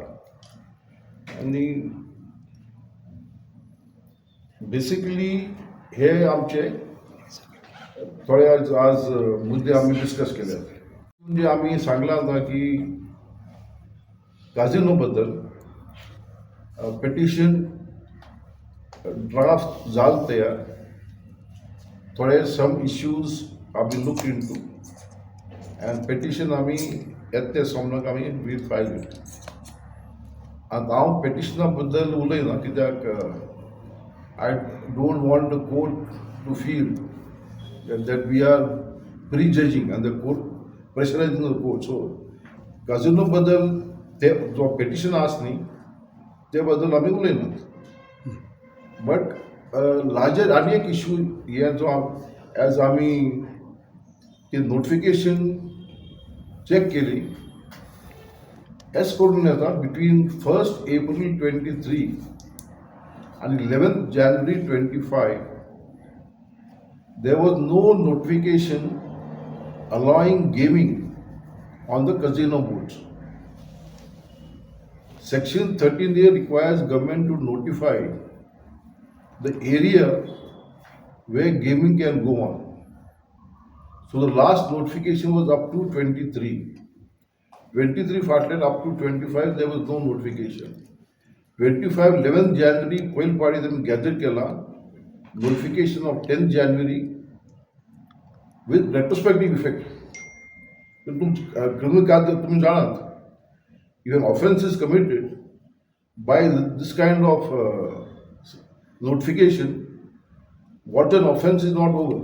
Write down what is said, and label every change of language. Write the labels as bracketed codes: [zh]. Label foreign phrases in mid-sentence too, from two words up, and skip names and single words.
[kok] आनी बेसिकली हे आमचे थोडे आज मुद्दे आमी डिस्कस केले. म्हणजे आमी सांगलां आतां की काजिनो बद्दल [en] petition draft [kok] जाल तयार. [en] थोडे some issues are being looked into and petition [kok] आमी येते सोमनाक आमी [en] will file it. [kok] आतां हांव पेटिशना बद्दल उलयना कित्याक [en] I don't want the court to feel that we are prejudging and the court pressurizing the court. [kok] So काजिनो बद्दल ते जो पेटिशन आसा न्ही ते बद्दल आमी उलयनात. [en] but larger [kok] आनी एक इश्यू हे जो एज आमी ती नोटिफिकेशन चॅक केली एस करून येता [en] बिटवीन 1st April 23 and 11th January 25 there was no notification allowing gaming on the casino boards. Section 13A requires government to notify the area where gaming can go on. So the last notification was up to 23. 23 फाटल्यान up to 25 there was no notification. [kok] 25 11th January पयली पाटी तेमी गॅदर केला. [en] Notification of 10th January with retrospective effect. Criminal case [hi] तुम जानत, [en] if an offence is committed by this kind of notification, what an offence is not over.